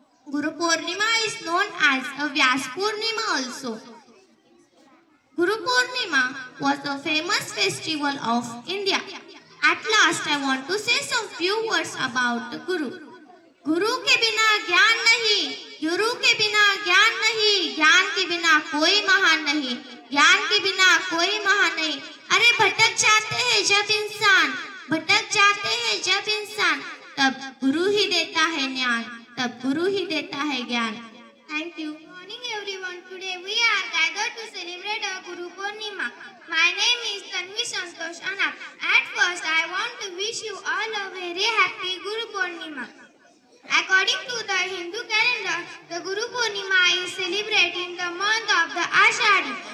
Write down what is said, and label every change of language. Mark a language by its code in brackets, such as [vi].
[en] Guru Purnima is known as a Vyas Purnima also. Guru Purnima was a famous festival of India. At last, I want to say some few words about the Guru. [hi] गुरु के बिना ज्ञान नहीं, गुरु के बिना ज्ञान नहीं, ज्ञान के बिना कोई महान नहीं, ज्ञान के बिना कोई महान नहीं. अरे भटक जाते हैं जब इंसान, तब गुरु ही देता है ज्ञान, तब गुरु ही देता है ज्ञान. [en] Thank you. Good morning everyone. Today we are gathered to celebrate our Guru Purnima. My name is Tanvi Santosh Anap. At first, I want to wish you all a very happy Guru Purnima. According to the Hindu calendar, the Guru Purnima is celebrated in the month of the Ashadi.